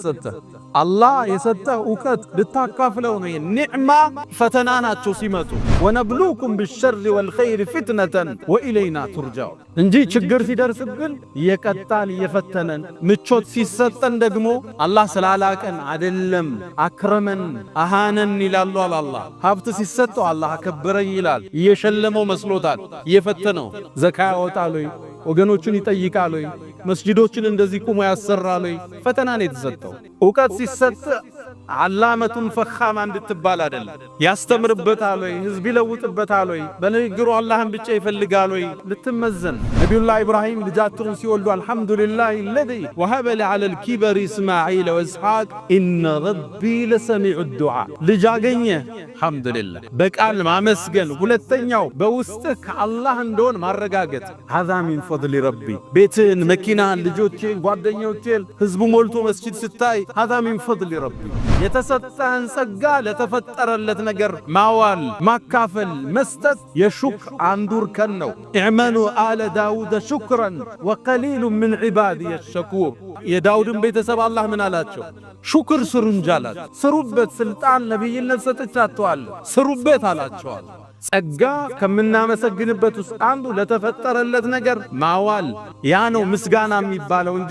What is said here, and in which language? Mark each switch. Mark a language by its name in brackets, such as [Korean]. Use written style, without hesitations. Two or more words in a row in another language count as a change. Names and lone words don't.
[Amharic] የተሰጠ። አላህ የሰጠ ዕውቀት ልታካፍለው ነው። ኒዕማ ፈተና ናቸው ሲመጡ። [Arabic] ونبلوكم بالشر والخير فتنة وإلينا ترجعون [Amharic] እንጂ ችግር ሲደርስብን እየቀጣን እየፈተነን፣ ምቾት ሲሰጠን ደግሞ አላህ ስላላቀን አይደለም [Arabic] أكرمن أهانن [Amharic] ይላሉ። አላህ ሀብት ሲሰጠው አላህ አከበረኝ ይላል። እየሸለመው መስሎታል። እየፈተነው ዘካ ያወጣል ወይ ወገኖቹን ይጠይቃል ወይ መስጂዶችን እንደዚህ ቁሞ ያሰራል ወይ? ፈተና ነው የተሰጠው። ዕውቀት ሲሰጥ ዓላመቱን ፈኻማ እንድትባል አይደለም። ያስተምርበታል ወይ ህዝብ ይለውጥበታል ወይ በንግግሩ አላህን ብቻ ይፈልጋል ወይ ልትመዘን። ነቢዩላህ ኢብራሂም ልጃቸውን ሲወልዱ አልሐምዱሊላህ [Arabic] الذي وهب لي على الكبر اسماعيل واسحاق ان ربي لسميع الدعاء። ልጅ [Amharic] አገኘ አልሐምዱሊላህ በቃል ማመስገን፣ ሁለተኛው በውስጥህ አላህ እንደሆነ ማረጋገጥ። [Arabic] هذا من فضل ربي። [Amharic] ቤትን፣ መኪናን፣ ልጆችን፣ ጓደኞችን ህዝቡ ሞልቶ መስጂድ ስታይ [Arabic] هذا من فضل ربي። [Amharic] የተሰጠህን ጸጋ ለተፈጠረለት ነገር ማዋል፣ ማካፈል፣ መስጠት የሹክር አንዱ እርከን ነው። [Arabic] اعملوا آل داود شكرا وقليل من عبادي الشكور። [Amharic] የዳውድን ቤተሰብ አላህ ምን አላቸው? ሹክር ስሩ እንጂ አላቸው። ስሩበት፣ ስልጣን ነቢይነት ሰጥቻችኋለሁ ስሩበት አላቸዋል። ጸጋ ከምናመሰግንበት ውስጥ አንዱ ለተፈጠረለት ነገር ማዋል። ያ ነው ምስጋና የሚባለው እንጂ